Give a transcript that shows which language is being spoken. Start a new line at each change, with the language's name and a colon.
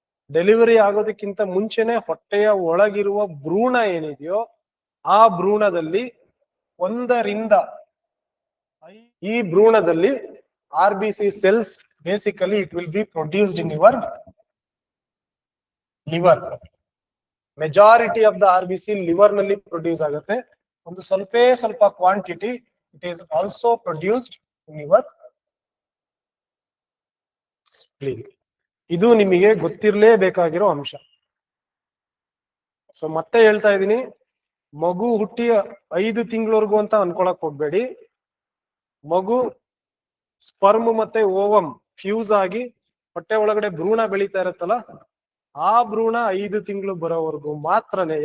Kannada: Delivery ಆಗೋದಕ್ಕಿಂತ ಮುಂಚೆನೆ ಹೊಟ್ಟೆಯ ಒಳಗಿರುವ ಭ್ರೂಣ ಏನಿದೆಯೋ ಆ ಭ್ರೂಣದಲ್ಲಿ 1ರಿಂದ ಈ ಭ್ರೂಣದಲ್ಲಿ
English: RBC cells, basically it will be produced in your liver. Majority of the RBC liver
Kannada: ನಲ್ಲಿ ಪ್ರೊಡ್ಯೂಸ್ ಆಗುತ್ತೆ. ಒಂದು ಸ್ವಲ್ಪ quantity
English: it is also produced in your spleen.
Kannada: ಇದು ನಿಮಗೆ ಗೊತ್ತಿರಲೇಬೇಕಾಗಿರೋ ಅಂಶ. ಸೊ ಮತ್ತೆ ಹೇಳ್ತಾ ಇದ್ದೀನಿ, ಮಗು ಹುಟ್ಟಿ 5 ತಿಂಗಳವರೆಗೂ ಅಂತ ಅನ್ಕೊಳಕ್ ಹೋಗ್ಬೇಡಿ. ಮಗು ಸ್ಪರ್ಮ್ ಮತ್ತೆ ಓವಮ್ ಫ್ಯೂಸ್ ಆಗಿ ಹೊಟ್ಟೆ ಒಳಗಡೆ ಭ್ರೂಣ ಬೆಳೀತಾ ಇರುತ್ತಲ್ಲ, ಆ ಭ್ರೂಣ 5 ತಿಂಗಳು ಬರೋವರೆಗೂ ಮಾತ್ರನೇ.